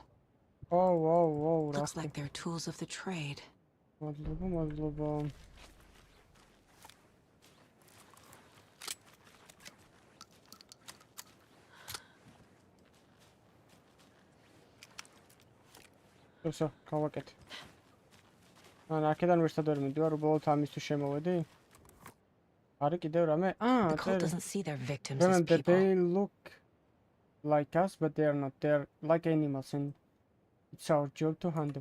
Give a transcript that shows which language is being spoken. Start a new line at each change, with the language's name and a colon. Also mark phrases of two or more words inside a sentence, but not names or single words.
English: Oh, looks like they're tools of the trade.
Georgian: Madloba. So, გავაკეთე. აქედან ვერსად ვერ მიდივარ, უბრალოდ ამისთვის შემოვედი. არის კიდევ რამე?
English: The cult doesn't see their victims as Remember, people. they look like us, but they are not. They're like animals, and it's our job to hunt them.